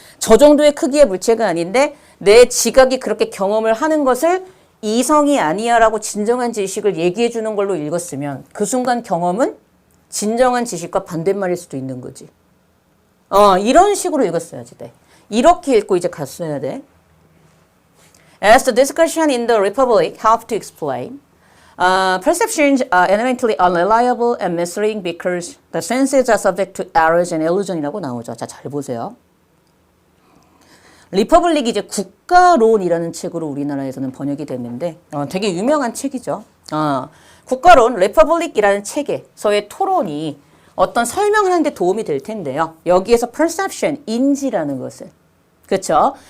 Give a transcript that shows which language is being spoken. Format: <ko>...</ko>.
<ko>저 정도의 크기의 물체가 아닌데 내 지각이 그렇게 경험을 하는 것을 이성이 아니야라고 진정한 지식을 얘기해 주는 걸로 읽었으면 그 순간 경험은 진정한 지식과 반대말일 수도 있는 거지. 이런 식으로 읽었어야지 돼. 이렇게 읽고 이제 갔어야 돼.</ko> <en>As the discussion in the Republic helped to explain, perceptions are elementally unreliable and misleading because the senses are subject to errors and illusion이라고</en> <ko>나오죠. 자, 잘 보세요. 리퍼블릭이 이제 국가론이라는 책으로 우리나라에서는 번역이 됐는데 되게 유명한 책이죠. 국가론, 리퍼블릭이라는 책에서의 토론이 어떤 설명을 하는데 도움이 될 텐데요. 여기에서 perception, 인지라는 것은 그렇죠?</ko>